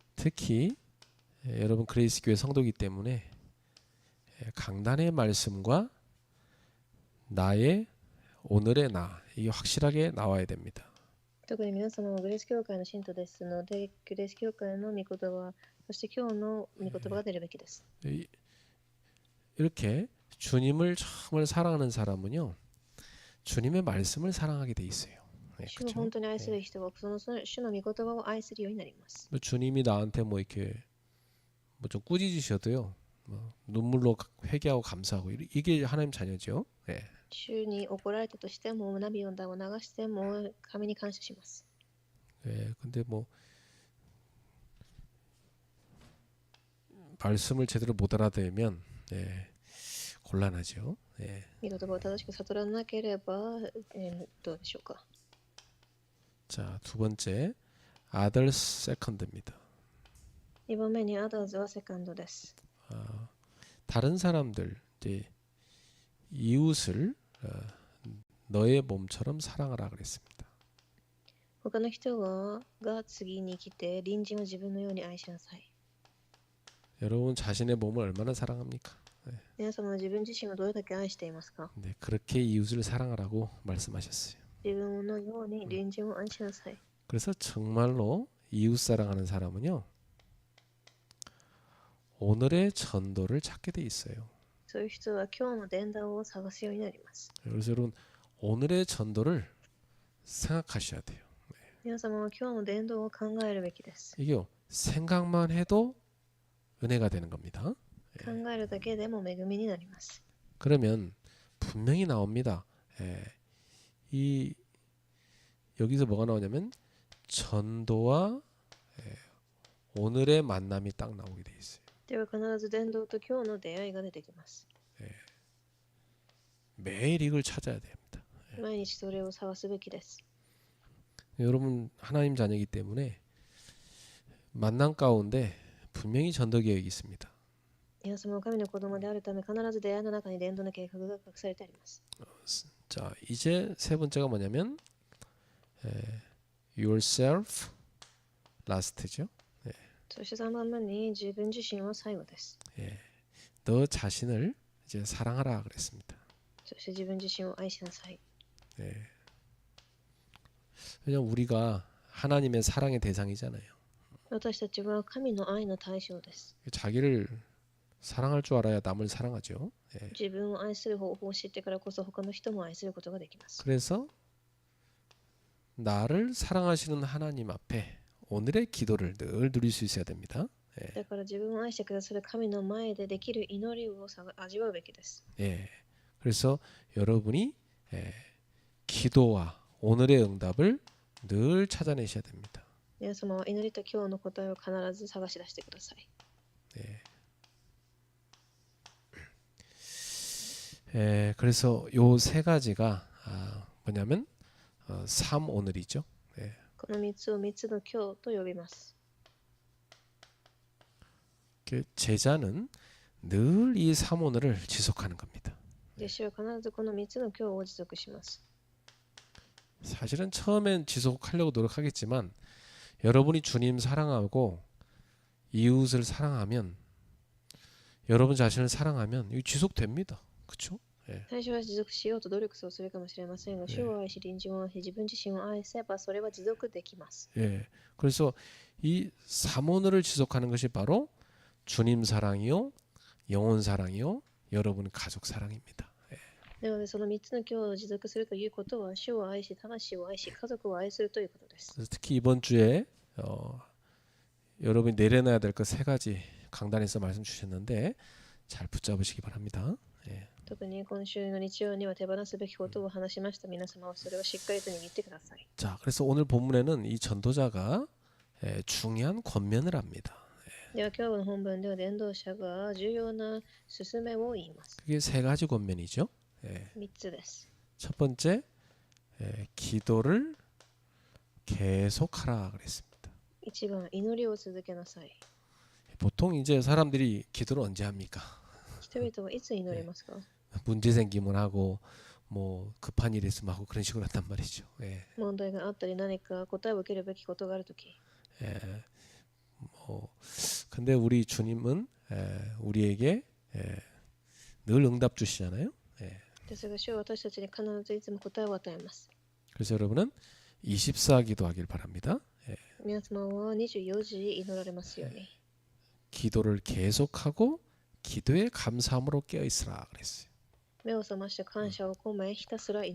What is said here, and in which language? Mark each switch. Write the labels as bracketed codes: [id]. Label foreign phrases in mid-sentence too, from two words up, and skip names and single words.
[ko] 특히 여러분 그레이스 교회 성도이기 때문에 강단의 말씀과 나의 오늘의 나 이게 확실하게 나와야 됩니다. [ja] 特に皆様はグレース教会の信徒ですので、グレース教会の御言葉、そして今日の御言葉が出るべきです。 [ko] 이렇게 주님을 정말 사랑하는 사람은요, 주님의 말씀을 사랑하게 돼 있어요. [ja] 主を [ko] 그렇죠? [ja] 本当に愛する人はその主の御言葉を愛するようになります。 [ko] 주님이 나한테 뭐 이렇게 뭐 좀 꾸짖으셔도요. 뭐 눈물로 회개하고 감사하고 이게 하나님 자녀죠. 예. [ja] 主に怒られたとしても涙を流しても神に感謝します。 [ko] 예. 근데 뭐 말씀을 제대로 못 알아들으면 예. 곤란하죠. 예. [ja] 御言葉を正しく悟らなければ、どうでしょうか。 [ko] 자, 두 번째 아들 세컨드입니다. [ja] 2 番目にアダーズはセカンドです。 [ko] 다른 사람들 이제 이웃을 너의 몸처럼 사랑하라 그랬습니다. [ja] 他の人が次に来て隣人を自分のように愛しなさい。 [ko] 여러분 자신의 몸을 얼마나 사랑합니까? [ja] 皆様は自分自身をどれだけ愛していますか？ [ko] 네, 그렇게 이웃을 사랑하라고 말씀하셨어요. [ja] 自分のように隣人を愛しなさい。 [ko] 그래서 정말로 이웃 사랑하는 사람은요. 오늘의 전도를 찾게 돼 있어요. [ja] そういう人は今日の伝道を探すようになります。 [ko] 그래서 여러분 오늘의 전도를 생각하셔야 돼요. [ja] 皆様は今日の伝道を考えるべきです。 [ko] 이게요. 생각만 해도 은혜가 되는 겁니다. [ja] 考えるだけでも恵みになります。 [ko] 그러면 분명히 나옵니다. 이 여기서 뭐가 나오냐면 전도와 오늘의 만남이 딱 나오게 돼 있어요. [ja] では必ず伝道と今日の出会いが出てきます。 [ko] 매일 이걸 찾아야 됩니다. [ja] 毎日それを探すべきです。 [ko] 여러분 하나님 자녀이기 때문에 만남 가운데 분명히 전도 계획이 있습니다. [ja] 皆様は神の子供であるため必ず出会いの中に伝道の計画が隠されてあります。 [ko] 자, 이제 세 번째가 뭐냐면 [en] yourself last [ko] 죠. [ja] そして3番目に自分自身は最後です。 [ko] 너 자신을 이제 사랑하라 그랬습니다. [ja] そして自分自身を愛しなさい。 [ko] 왜냐면 우리가 하나님의 사랑의 대상이잖아요. [ja] 私たちは神の愛の対象です。 [ko] 자기를 사랑할 줄 알아야 남을 사랑하죠. [ja] 自分を愛する方法を知ってからこそ他の人も愛することができます。 [ko] 그래서 나를 사랑하시는 하나님 앞에 오늘의 기도를 늘 누릴 수 있어야 됩니다. [ja] だから自分を愛してくださる神の前でできる祈りを味わうべきです。 [ko] 그래서 여러분이 기도와 오늘의 응답을 늘 찾아내셔야 됩니다. [ja] 皆様は祈りと今日の答えを必ず探し出してください。 [ko] 그래서 요 세 가지가 뭐냐면 3 오늘이죠. [ja] この3つを3つの今日と呼びます。 [ko] 제자는 늘 이 3 오늘을 지속하는 겁니다. [ja] 弟子は必ずこの3つの今日を持続します。 [ko] 사실은 처음엔 지속하려고 노력하겠지만 여러분이 주님 사랑하고 이웃을 사랑하면 여러분 자신을 사랑하면 이거 지속됩니다. 그렇죠? [ja] 最初は持続しようと努力をするかもしれませんが、主を愛し隣人を愛し自分自身を愛せばそれは持続できます。 [ko] 그래서 이 3 오늘을 지속하는 것이 바로 주님 사랑이요, 영혼 사랑이요, 여러분 가족 사랑입니다. [ja] なのでその3つの今日を持続するということは、主を愛し、魂を愛し、家族を愛するということです。 [ko] 그래서 특히 이번 주에 여러분이 내려놔야 될 것 3가지 강단에서 말씀 주셨는데 잘 붙잡으시기 바랍니다. [ja] 特に今週の日曜には手放すべきことを話しました。皆様はそれをしっかりと握ってください。 [ko] 자, 그래서 오늘 본문에는 이 전도자가 중요한 권면을 합니다. [ja] では今日の本文では伝道者が重要な勧めを言います。 [ko] 그게 3가지 권면이죠. [ja] 3 つです。 [ko] 첫 번째, 기도를 계속하라 그랬습니다. [ja] 1 番、祈りを続けなさい。 [ko] 보통 이제 사람들이 기도를 언제 합니까? [ja] 人々はいつ祈りますか？ [ko] 문제 생기면 하고 뭐 급한 일 있으면 하고 그런 식으로 한단 말이죠. [ja] 問題があったり何か答えを受けるべきことがあるとき。 [ko] 근데 우리 주님은 우리에게 늘 응답 주시잖아요. [ja] ですが主は私たちに必ずいつも答えを与えます。 [ko] 그래서 여러분은 24 기도하길 바랍니다. [ja] 皆様は24時祈られますように。 [ko] 기도를 계속하고 기도에 감사함으로 깨어 있으라 그랬어요.